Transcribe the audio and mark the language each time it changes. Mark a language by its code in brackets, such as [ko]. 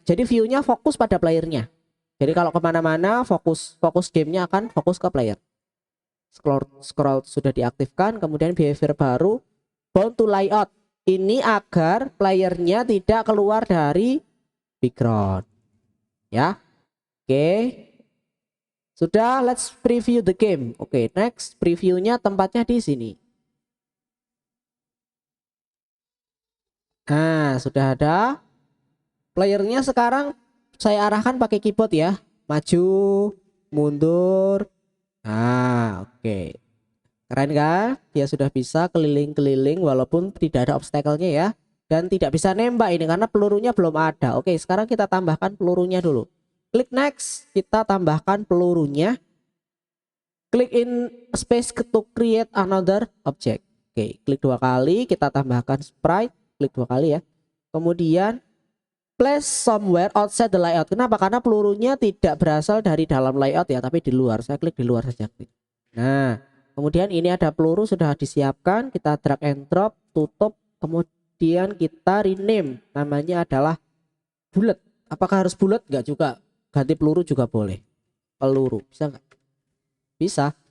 [id] Jadi viewnya fokus pada playernya. Jadi kalau kemana-mana fokus gamenya akan fokus ke player. Scroll sudah diaktifkan. Kemudian behavior baru, bound to layout. Ini agar playernya tidak keluar dari background. Ya, oke. Sudah, [en] let's preview the game. [id] Oke, next, previewnya tempatnya di sini. Nah, sudah ada. Playernya sekarang saya arahkan pakai keyboard ya. Maju, mundur. Nah, oke. Keren kan? Dia sudah bisa keliling-keliling walaupun tidak ada obstacle-nya ya. Dan tidak bisa nembak ini karena pelurunya belum ada. Oke, sekarang kita tambahkan pelurunya dulu. Klik next, kita tambahkan pelurunya. [en] Klik in space to create another object. [id] Oke, klik 2 kali, kita tambahkan sprite, klik 2 kali ya. Kemudian [en] place somewhere outside the layout. [id] Kenapa? Karena pelurunya tidak berasal dari dalam layout ya, tapi di luar. Saya klik di luar saja. Nah, kemudian ini ada peluru sudah disiapkan, kita drag and drop, tutup, kemudian kita rename, namanya adalah bullet. Apakah harus bullet? Enggak juga, ganti peluru juga boleh. Peluru bisa nggak? Bisa.